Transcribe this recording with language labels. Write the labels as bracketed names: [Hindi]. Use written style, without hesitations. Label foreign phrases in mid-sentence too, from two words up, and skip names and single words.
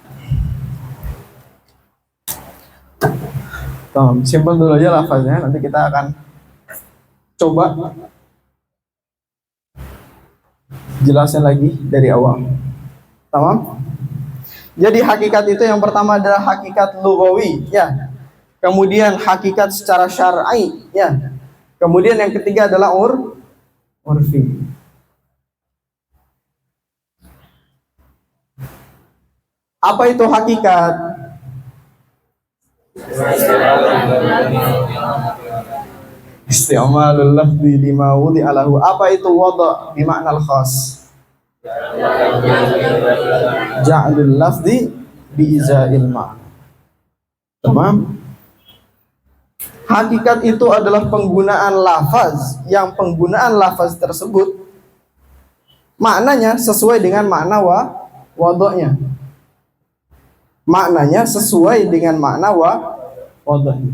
[Indonesian] Tamam, simpan dulu aja lafaznya, nanti kita akan coba jelasin lagi dari awal. Tamam? Jadi hakikat itu yang pertama adalah hakikat lughawi, ya. Kemudian hakikat secara syar'i, ya. Kemudian yang ketiga adalah urfi. Apa itu hakikat? [Arabic] استعمال اللفظ لما وضع له. [Indonesian] Apa itu wada' [Arabic] بمعنى الخاص? جعل اللفظ بإزاء المعنى. [Indonesian] Tamam? Hakikat itu adalah penggunaan lafaz, yang penggunaan lafaz tersebut maknanya sesuai dengan makna wada'nya. Maknanya sesuai dengan makna wada'nya.